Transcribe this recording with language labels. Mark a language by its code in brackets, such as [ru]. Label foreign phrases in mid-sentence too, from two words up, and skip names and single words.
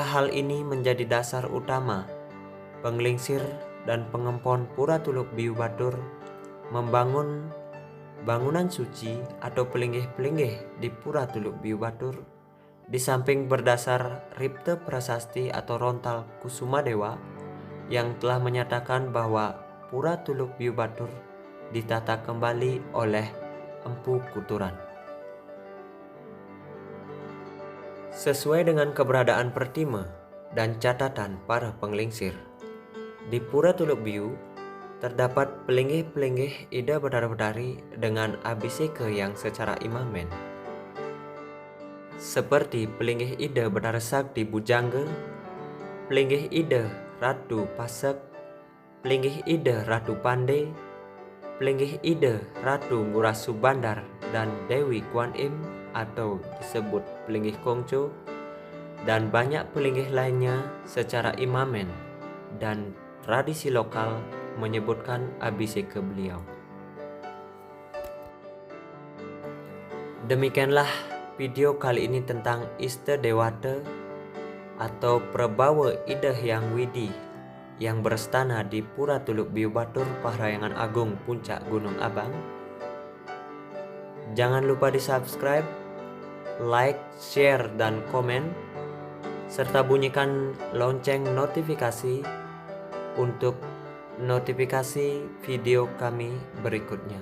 [id] hal ini menjadi dasar utama penggelingsir dan pengempon Pura Tuluk Biu Batur membangun bangunan suci atau pelinggih-pelinggih di Pura Tuluk Biu Batur, di samping berdasar Ripte Prasasti atau Rontal Kusumadewa yang telah menyatakan bahwa Pura Tuluk Biu Batur ditata kembali oleh Empu Kuturan. Sesuai dengan keberadaan pertima dan catatan para penggelingsir, di Pura Tuluk Biu terdapat pelinggih-pelinggih Ida Batara Batari dengan abhiseka yang secara imamen, seperti pelinggih Ida Batara Sakti Bujangga, pelinggih Ida Ratu Pasek, pelinggih Ida Ratu Pande, pelinggih Ida Ratu Ngurasu Bandar, dan Dewi Kuan Im atau disebut pelinggih Kongco, dan banyak pelinggih lainnya secara imamen dan tradisi lokal menyebutkan abhiseka beliau. Demikianlah video kali ini tentang Ista Dewata atau Prabawa Ida Hyang Widi yang berstana di Pura Tuluk Biu Batur Parahyangan Agung Puncak Gunung Abang. Jangan lupa di subscribe, like, share, dan komen, serta bunyikan lonceng notifikasi untuk notifikasi video kami berikutnya.